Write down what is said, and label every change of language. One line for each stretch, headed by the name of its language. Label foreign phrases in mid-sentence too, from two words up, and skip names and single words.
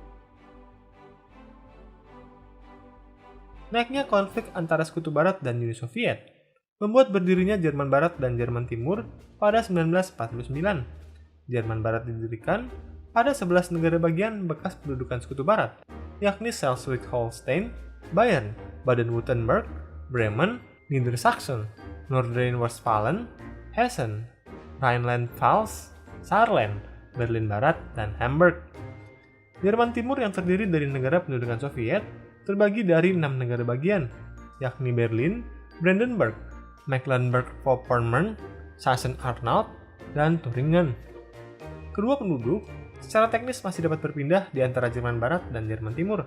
Indonesian: Naiknya konflik antara Sekutu Barat dan Uni Soviet membuat berdirinya Jerman Barat dan Jerman Timur pada 1949. Jerman Barat didirikan pada 11 negara bagian bekas pendudukan Sekutu Barat, yakni Schleswig-Holstein, Bayern, Baden-Württemberg, Bremen, Niedersachsen, Nordrhein-Westfalen, Hessen, Rhineland-Pfalz, Saarland, Berlin Barat, dan Hamburg. Jerman Timur yang terdiri dari negara pendudukan Soviet terbagi dari 6 negara bagian, yakni Berlin, Brandenburg, Mecklenburg-Vorpommern, Sachsen-Anhalt, dan Thuringen. Kedua penduduk secara teknis masih dapat berpindah di antara Jerman Barat dan Jerman Timur.